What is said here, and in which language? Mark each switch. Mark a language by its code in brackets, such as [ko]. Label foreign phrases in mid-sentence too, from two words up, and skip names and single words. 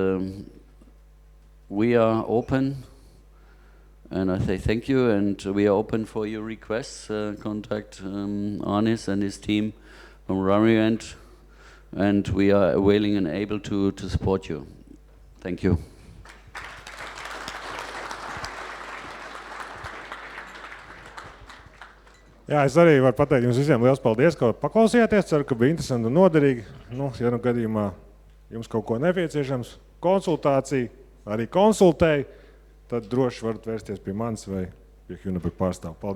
[en] We are open, and I say thank you, and we are open for your requests. Contact Arnis and his team from Rariant, and we are willing and able to support you. Thank you. [lv] Jā, es arī varu pateikt jums visiem liels paldies, ka paklausījāties. Ceru, ka bija interesanti un noderīgi. Ja nu gadījumā jums kaut ko nepieciešams, konsultācija, arī konsultēji, tad droši varat vērsties pie manis vai pie Hunaper pārstāvu.